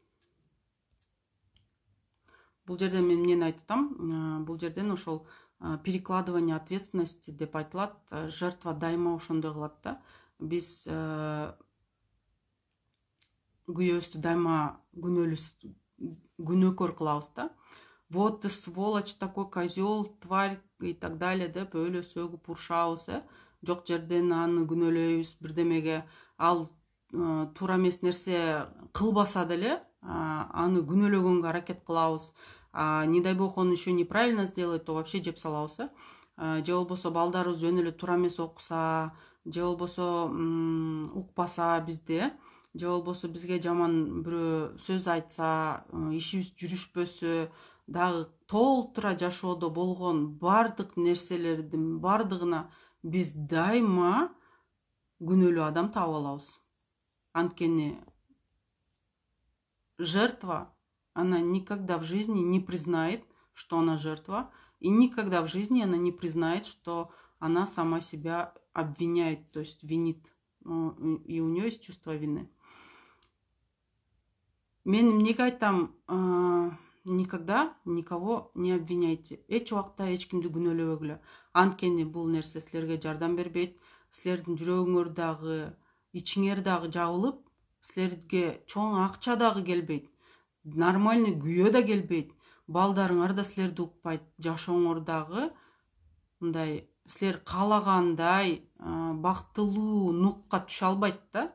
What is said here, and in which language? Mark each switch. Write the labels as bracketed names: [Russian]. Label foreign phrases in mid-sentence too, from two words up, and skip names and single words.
[Kyrgyz] Бул жерден мен эмнени айтып атам? Бул жерден ошол [Russian] перекладывание ответственности [Kyrgyz] деп айтылат. Жертва дайыма ошондой кылат да. Биз күйөөбүздү дайыма күнөөкөр кылабыз да. [Russian] Вот ты сволочь, такой козел, тварь и так далее [Kyrgyz] деп өлө сөгүп урушабыз, жок жерден аны күнөөлөйбүз бирдемеге. Ал туура эмес нерсе кылбаса деле аны күнөөлөгөнгө аракет кылабыз. [Russian] Не дай бог он еще неправильно сделает, то вообще [Kyrgyz] жеп салабыз. Же болбосо балдарыбыз жөн эле туура эмес окуса, же болбосо укпаса бизди, же болбосо бизге жаман бирөө сөз айтса, ишибиз жүрүшпөсө, дагы толтура жашоодо болгон бардык нерселердин бардыгына биз дайыма күнөөлүү адам таап алабыз. [Russian] Анткени жертва, она никогда в жизни не признает, что она жертва, и никогда в жизни она не признает, что она сама себя обвиняет, то есть винит, и у нее есть чувство вины. [Kyrgyz] Мен эмнеге айтам, [Russian] никогда никого не обвиняйте. [Kyrgyz] Эч убакта эч кимди күнөөлөбөгүлө. Анткени бул нерсе силерге жардам бербейт. Силердин жүрөгүңөр дагы, ичиңер дагы жабылып, силерге чоң акча дагы келбейт. Нормальный күйөө да келбейт. Балдарыңар да силерди укпайт. Жашооңор дагы мындай силер каалагандай бактылуу нукка түшө албайт да.